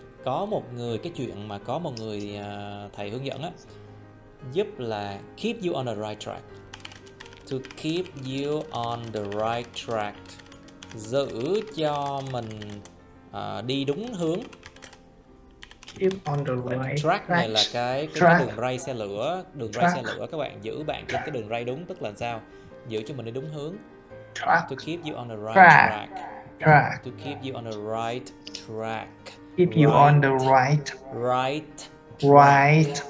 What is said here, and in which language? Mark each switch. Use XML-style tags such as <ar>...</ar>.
<vi>Có một người, cái chuyện mà có một người thầy hướng dẫn á, giúp là</vi> <en>keep you on the right track. To keep you on the right track.</en> <vi>Giữ cho mình đi đúng hướng.</vi> <en>Keep on the right</en> <vi>Track này là cái đường ray xe lửa, ray xe lửa, các bạn giữ bạn trên cái đường ray đúng, tức là sao? Giữ cho mình đi đúng hướng.</vi> <en>Track. To keep you on the right Track. track. Track. To keep you on the right track. Keep you on the right track.</en>